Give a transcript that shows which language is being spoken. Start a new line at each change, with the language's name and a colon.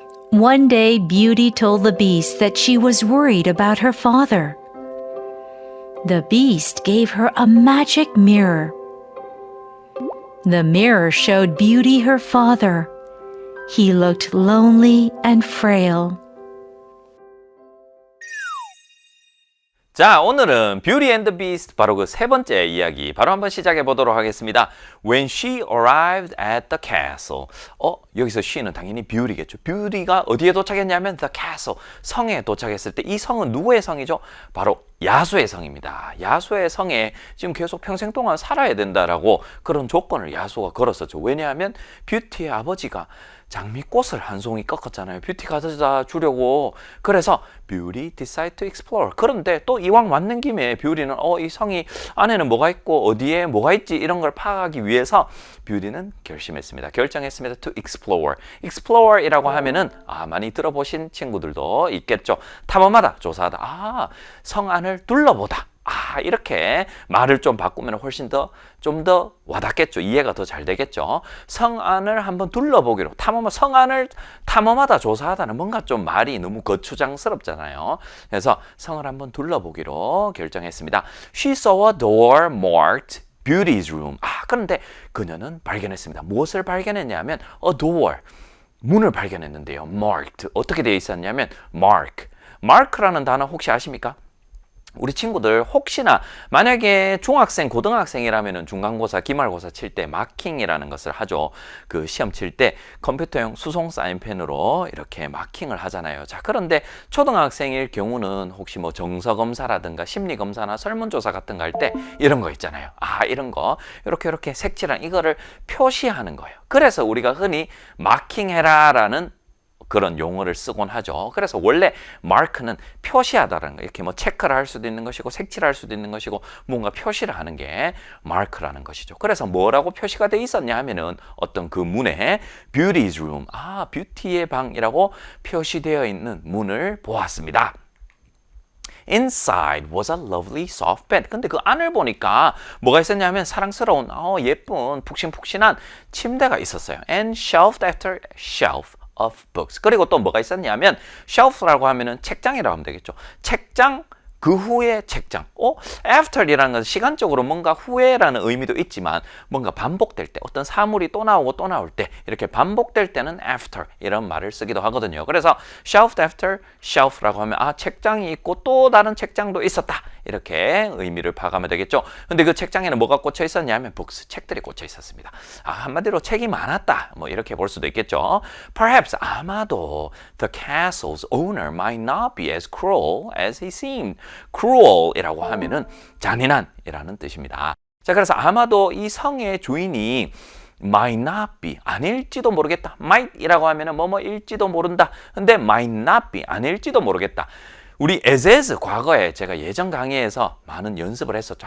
English: One day, Beauty told the Beast that she was worried about her father. The Beast gave her a magic mirror. The mirror showed Beauty her father. He looked lonely and frail.
Korean: 자, 오늘은 뷰티 앤드 비스트 바로 그 세 번째 이야기 바로 한번 시작해 보도록 하겠습니다.
English: When she arrived at the castle.
Korean: 여기서 she는 당연히 뷰티겠죠. 뷰티가 어디에 도착했냐면
English: the castle,
Korean: 성에 도착했을 때 이 성은 누구의 성이죠? 바로 야수의 성입니다. 야수의 성에 지금 계속 평생 동안 살아야 된다라고 그런 조건을 야수가 걸었었죠. 왜냐하면 뷰티의 아버지가 장미꽃을 한 송이 꺾었잖아요. 뷰티 가져다 주려고. 그래서
English: 뷰티 decide to explore.
Korean: 그런데 또 이왕 왔는 김에 뷰티는 이 성이 안에는 뭐가 있고 어디에 뭐가 있지 이런 걸 파악하기 위해서 뷰티는 결정했습니다.
English: to explore.
Korean: explore이라고 하면은 많이 들어보신 친구들도 있겠죠. 탐험하다, 조사하다. 성 안을 둘러보다. 이렇게 말을 좀 바꾸면 훨씬 좀 더 와닿겠죠. 이해가 더 잘 되겠죠. 성 안을 한번 둘러보기로. 성 안을 탐험하다, 조사하다는 뭔가 좀 말이 너무 거추장스럽잖아요. 그래서 성을 한번 둘러보기로 결정했습니다.
English: She saw a door marked Beauty's room.
Korean: 그런데 그녀는 발견했습니다. 무엇을 발견했냐면
English: a door,
Korean: 문을 발견했는데요.
English: marked.
Korean: 어떻게 되어 있었냐면 mark. mark라는 단어 혹시 아십니까? 우리 친구들 혹시나 만약에 중학생, 고등학생이라면 중간고사, 기말고사 칠 때 마킹이라는 것을 하죠. 그 시험 칠 때 컴퓨터용 수송 사인펜으로 이렇게 마킹을 하잖아요. 자, 그런데 초등학생일 경우는 혹시 뭐 정서검사라든가 심리검사나 설문조사 같은 거 할 때 이런 거 있잖아요. 이런 거 이렇게 색칠한 이거를 표시하는 거예요. 그래서 우리가 흔히 마킹해라라는 그런 용어를 쓰곤 하죠. 그래서 원래 마크는 표시하다라는 거. 이렇게 뭐 체크를 할 수도 있는 것이고 색칠할 수도 있는 것이고 뭔가 표시를 하는 게 마크라는 것이죠. 그래서 뭐라고 표시가 돼 있었냐 하면은 어떤 그 문에
English: Beauty's room,
Korean: 뷰티의 방이라고 표시되어 있는 문을 보았습니다.
English: Inside was a lovely soft bed.
Korean: 근데 그 안을 보니까 뭐가 있었냐면 사랑스러운 예쁜 푹신푹신한 침대가 있었어요.
English: And shelf after shelf of books.
Korean: 그리고 또 뭐가 있었냐면 shelf라고 하면은 책장이라고 하면 되겠죠. 책장, 그 후에 책장. after이라는 것은 시간적으로 뭔가 후에라는 의미도 있지만 뭔가 반복될 때, 어떤 사물이 또 나오고 또 나올 때 이렇게 반복될 때는 after 이런 말을 쓰기도 하거든요. 그래서
English: shelf after shelf
Korean: 라고 하면 책장이 있고 또 다른 책장도 있었다. 이렇게 의미를 파악하면 되겠죠. 근데 그 책장에는 뭐가 꽂혀 있었냐면 books, 책들이 꽂혀 있었습니다. 한마디로 책이 많았다. 뭐 이렇게 볼 수도 있겠죠.
English: Perhaps,
Korean: 아마도
English: the castle's owner might not be as cruel as he seemed.
Korean: cruel이라고 하면은 잔인한이라는 뜻입니다. 자, 그래서 아마도 이 성의 주인이
English: might not be,
Korean: 아닐지도 모르겠다. might이라고 하면은 뭐뭐일지도 모른다. 근데
English: might not be,
Korean: 아닐지도 모르겠다. 우리 as 과거에 제가 예전 강의에서 많은 연습을 했었죠.